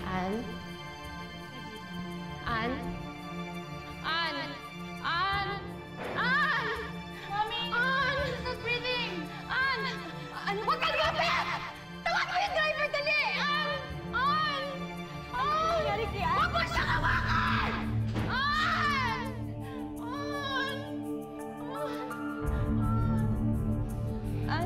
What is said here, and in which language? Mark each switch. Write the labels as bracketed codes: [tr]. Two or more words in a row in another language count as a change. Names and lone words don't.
[en] Ann? Ann? Ann? Ann? Ann! Mommy! Ann! She's not breathing! Ann! [tl] Ano? Huwag kang lumapit! Tawag mo yung driver, dali! Ann! Ann! Ann! Nangyari kay Ann? Huwag mo siyang hawakan! Ann! Ann! Ann?